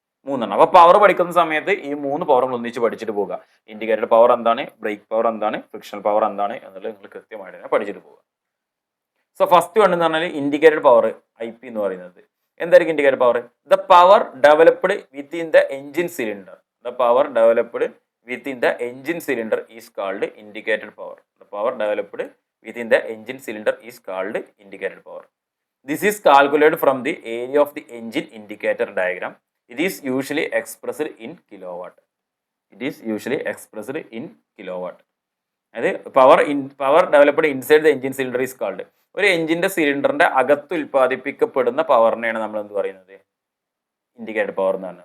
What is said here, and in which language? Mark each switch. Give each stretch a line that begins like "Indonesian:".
Malayalam: 3 അപ്പോൾ പവർ പഠിക്കുന്ന സമയത്ത് ഈ 3 പവറുകൾ ഒന്നിച്ച് പഠിച്ചിട്ട് പോകുക. ഇൻഡിക്കേറ്റർ പവർ എന്താണ്, ബ്രേക്ക് പവർ എന്താണ്, ഫ്രിക്ഷൻ പവർ എന്താണ് എന്നുള്ളത് നിങ്ങൾ കൃത്യമായിട്ട് തന്നെ പഠിച്ചിട്ട് പോകുക.
English: so first one
Malayalam: എന്ന് പറഞ്ഞാൽ ഇൻഡിക്കേറ്റർ പവർ IP എന്ന് പറയുന്നത് എന്തായിരിക്കും indicator power?
English: The power developed within the engine cylinder. The power developed within the engine cylinder is called indicator power. The power developed within the engine cylinder is called indicator power. This is calculated from the area of the engine indicator diagram. It is usually expressed in kilowatt. It is usually expressed in kilowatt. അത് power developed inside the engine cylinder is called.
Malayalam: ഒരു എഞ്ചിന്റെ സിലിണ്ടറിന്റെ അകത്ത് ഉൽപ്പാദിപ്പിക്കപ്പെടുന്ന പവറിനെയാണ് നമ്മൾ എന്ത് പറയുന്നത്? Indicator power എന്നാണ്.